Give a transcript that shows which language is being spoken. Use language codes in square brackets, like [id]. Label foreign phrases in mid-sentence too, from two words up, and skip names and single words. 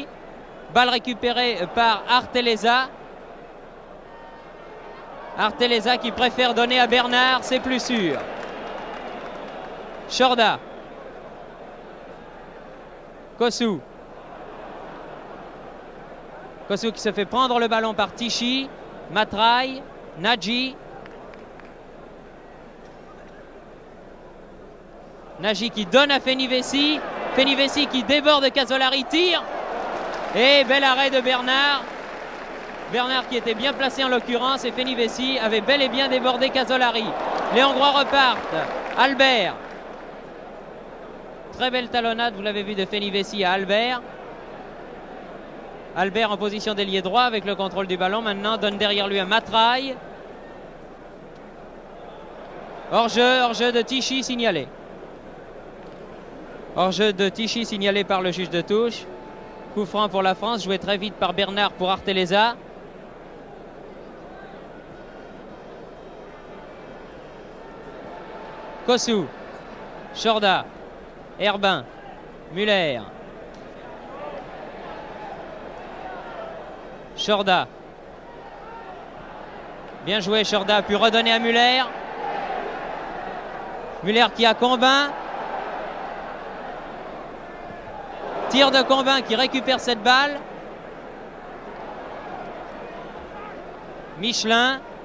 [fr] Balle récupérée par Arteleza. Arteleza qui préfère donner à Bernard, c'est plus sûr. Chorda. Kossou. Kossou qui se fait prendre le ballon par Tichy. Matraille. Nagy. Nagy qui donne à Fenivesi. Fenivesi qui déborde Casolari. Tire. Et bel arrêt de Bernard. Bernard qui était bien placé en l'occurrence. Et Fenivesi avait bel et bien débordé Casolari. Les Hongrois repartent. Albert. Très belle talonnade, vous l'avez vu, de Fenivesi à Albert. Albert en position d'ailier droit avec le contrôle du ballon. Maintenant donne derrière lui un Matraille. Hors-jeu de Tichy signalé. Hors-jeu de Tichy signalé par le juge de touche. Coup franc pour la France, joué très vite par Bernard pour Arteleza. Kossou. Chorda. Herbin. Müller. Chorda. Bien joué, Chorda a pu redonner à Müller. Müller qui a Combin. Tir de Combin qui récupère cette balle. Michelin.